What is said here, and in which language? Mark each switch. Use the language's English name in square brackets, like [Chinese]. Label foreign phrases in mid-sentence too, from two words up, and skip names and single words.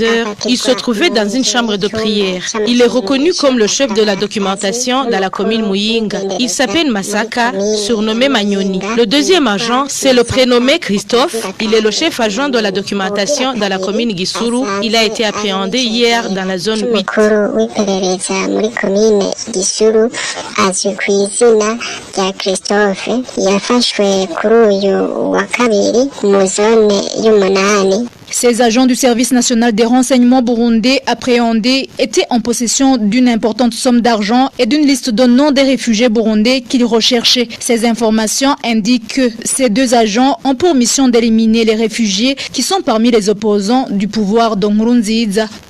[French] Il se trouvait dans une chambre de prière. Il est reconnu comme le chef de la documentation dans la commune Muyinga. Il s'appelle Masaka, surnommé Manyoni. Le deuxième agent, c'est le prénommé Christophe. Il est le chef adjoint de la documentation dans la commune Gisuru. Il a été appréhendé hier dans la zone 8. [Rundi] azwi ku izina rya Christophe yafashwe kuri uyu wa kabiri mu zone y'umunani. [French] Ces agents du service national des renseignements burundais appréhendés étaient en possession d'une importante somme d'argent et d'une liste de noms des réfugiés burundais qu'ils recherchaient. Ces informations indiquent que ces 2 agents ont pour mission d'éliminer les réfugiés qui sont parmi les opposants du pouvoir de Nkurunziza.